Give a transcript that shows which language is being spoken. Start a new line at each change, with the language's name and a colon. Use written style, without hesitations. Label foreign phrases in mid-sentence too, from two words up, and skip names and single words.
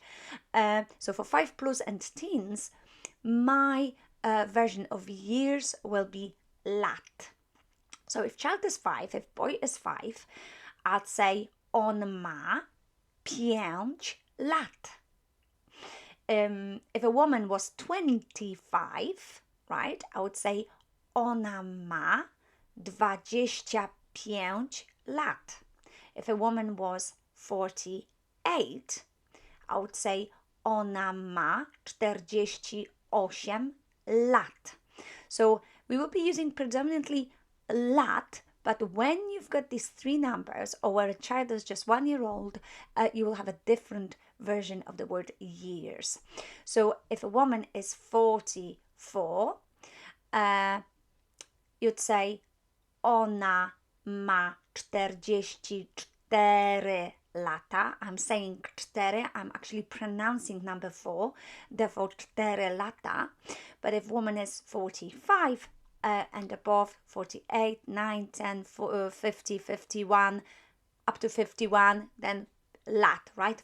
English: So for 5 plus and teens, my version of years will be lat. So if child is 5, if boy is 5, I'd say
Polish: on ma 5 lat.
English: If a woman was 25, right, I would say
Polish: ona ma 25 lat.
English: If a woman was 48, I would say
Polish: ona ma 48 lat.
English: So we will be using predominantly lat, but when you've got these three numbers, or where a child is just 1 year old, you will have a different version of the word years. So if a woman is 44, you'd say
Polish: ona ma 44 lata.
English: I'm saying 4, I'm actually pronouncing number 4, therefore 4 lata. But if woman is 45, and above, 48, 9, 10, 50, 51, up to 51, then lat, right?